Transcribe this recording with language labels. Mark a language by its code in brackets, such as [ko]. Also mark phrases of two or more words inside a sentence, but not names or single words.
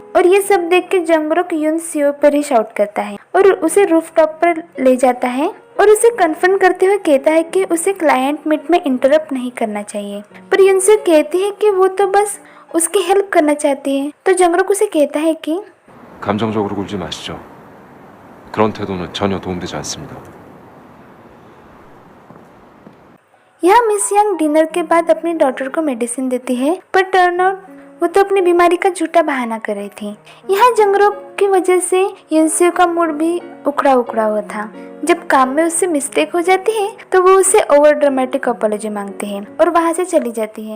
[hi] और ये सब देख के जंगरोक यूनसीओ पर ही शाउट करता है और उसे रूफटॉप पर ले जाता है और उसे कन्फर्म करते हुए कहता है कि उसे [en] client meet [hi] में इंटरप्ट नहीं करना चाहिए। पर यूनसीओ कहती है कि वो तो बस उसकी हेल्प करना चाहती है। तो जंगरोक उसे कहता है कि [ko] 감정적으로 굴지 마시죠. 그런 태도는 전혀 도움되지 않습니다. [hi] यहाँ मिस यांग डिनर के बाद अपनी डॉटर को मेडिसिन देती है पर [en] turn out [hi] वो तो अपनी बीमारी का झूठा बहाना कर रही थी। यहाँ जंगरोक की वजह से यूनसीओ का मूड भी उखड़ा हुआ था। जब काम में उससे मिस्टेक हो जाती है तो वो उससे [en] over dramatic apology [hi] मांगते हैं और वहाँ से चली जाती है।